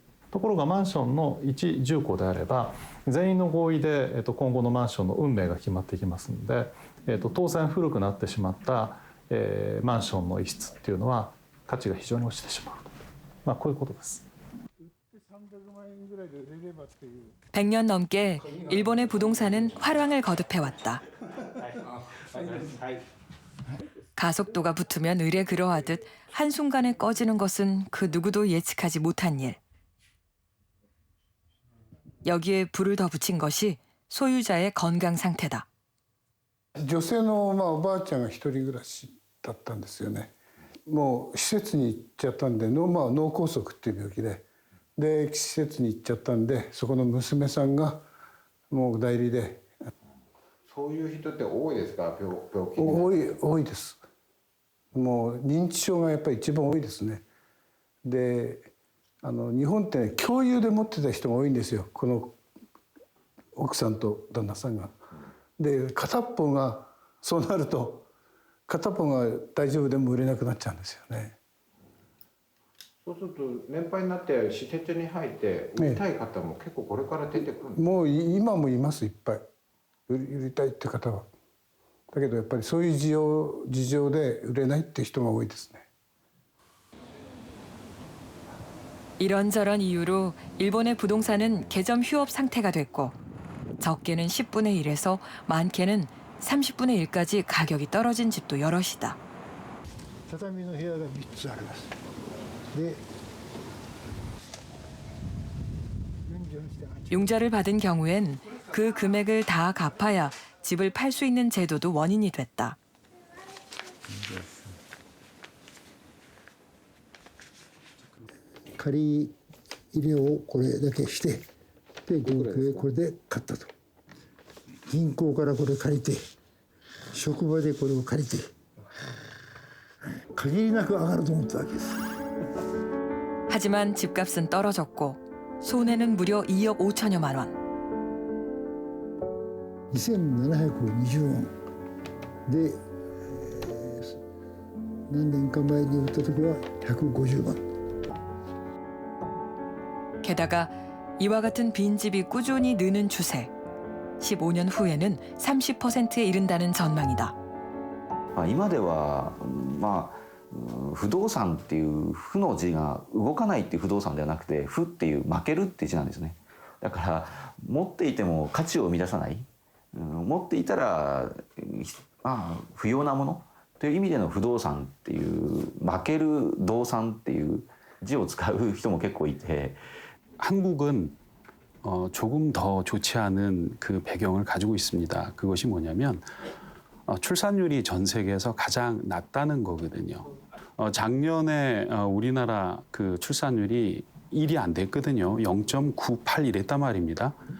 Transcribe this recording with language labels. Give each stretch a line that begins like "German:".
Japanese: ところがマンションの一住戸であれば全員の合意で今後のマンションの運命が決まってきますので当然古くなってしまったマンションの一室っていうのは価値が非常に落ちてしまう。こういうことです。
Korean: 100년 넘게 일본의 부동산은 화랑을 거듭해왔다. 가속도가 붙으면 을에 그러하듯 한순간에 꺼지는 것은 그 누구도 예측하지 못한 일. 여기에 불을 더 붙인 것이 소유자의 건강 상태다.
Japanese: 女性のおばあちゃんが一人暮らしだったんですよね。もう施設に行っちゃったんで脳梗塞っていう病気で施設に行っちゃったんでそこの娘さんがもう代理で。そういう人って多いですか？病気多いです。もう認知症がやっぱり一番多いですね。で日本って、ね、共有で持ってた人が多いんですよ。この奥さんと旦那さんが。で片っぽがそうなると片っぽが大丈夫でも売れなくなっちゃうんですよね。そうすると年配になって施設に入って売りたい方も結構これから出てくるんですか？もう今もいますいっぱい売りたいって方は。だけどやっぱりそういう事情で売れないっていう人が多いですね。
Korean: 이런저런 이유로 일본의 부동산은 개점 휴업 상태가 됐고 적게는 10분의 1에서 많게는 30분의 1까지 가격이 떨어진 집도 여럿이다. 융자를 받은 경우엔 그 금액을 다 갚아야 집을 팔 수 있는 제도도 원인이 됐다.
Japanese: 借り入れをこれだけしてで合計これで買ったと銀行からこれ借りて職場でこれを借りて限りなく上がると思ったわけです。
Korean: 하지만 집값은 떨어졌고 손해는 무려 2억 5천여만 원.
Japanese: 2720万で何年か前に売った時は150万.
Korean: 게다가 이와 같은 빈집이 꾸준히 느는 추세. 15년 후에는 30%에 이른다는 전망이다.
Japanese: 今では不動産っていう負の字が動かないっていう不動産ではなくて負っていう負けるっていう字なんですね。だから持っていても価値を生み出さない、持っていたら不要なものという意味での不動産っていう負ける動産っていう字を使う人も結構いて.
Korean: 한국은 조금 더 좋지 않은 그 배경을 가지고 있습니다. 그것이 뭐냐면 출산율이 전 세계에서 가장 낮다는 거거든요. 작년에 우리나라 그 출산율이 1이 안 됐거든요. 0.98 이랬단 말입니다.